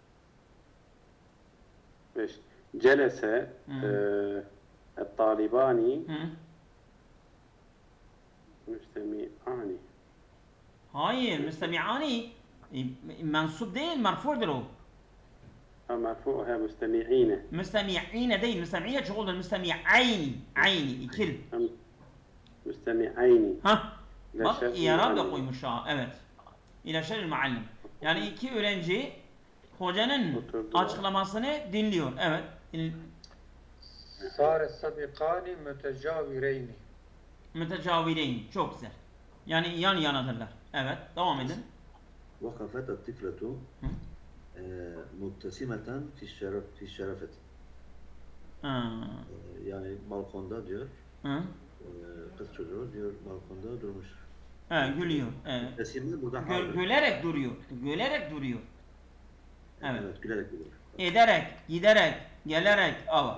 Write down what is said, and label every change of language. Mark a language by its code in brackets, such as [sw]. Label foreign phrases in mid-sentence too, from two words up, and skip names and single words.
[ar] جلس الطالبان مستمعان. [tr] Hayır müstemi'ani mensup değil merfu'dur o. [ar] مرفوعها مستمعين. [tr] Müstemi'ine değil, müstemi'ye çoğuldur. Müstemi'ayni. Ayni, ikil. [ar] مستمعين. Ha. [tr] İlâ Bak şerril İrab da muallim. koymuş ha. Evet. [ar] إلى شرح المعلم. [tr] Yani iki öğrenci hocanın Oturdular. açıklamasını dinliyor. Evet. [ar] صار السابقان متجاورين. [tr] Mütecavireyn. Çok güzel. Yani yan yanadırlar. Evet. Devam edin. [ar] وقفت الطفلة مبتسمة في الشرفة. Ha. [tr] Yani balkonda diyor. Hı. Kız çocuğu diyor balkonda durmuş. Evet, gülüyor. Evet. Mübtesimi burada haldir. Gülerek duruyor. Gülerek duruyor. Evet. Evet, gülerek duruyor. Ederek, giderek, gelerek al.